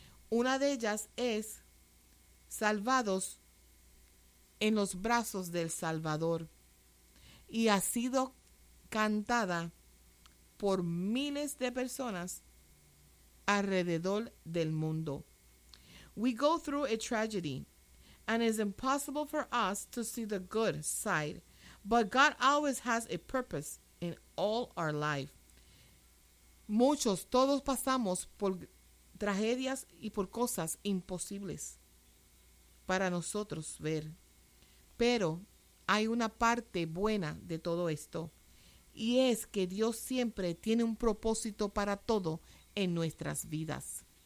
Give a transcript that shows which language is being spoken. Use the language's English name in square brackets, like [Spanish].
[Spanish] Una de ellas es Salvados en los Brazos del Salvador, y ha sido cantada por miles de personas alrededor del mundo. [English] We go through a tragedy, and it's impossible for us to see the good side, but God always has a purpose in all our life. [Spanish] Muchos, todos pasamos por tragedias y por cosas imposibles para nosotros ver. Pero hay una parte buena de todo esto, y es que Dios siempre tiene un propósito para todo en nuestras vidas.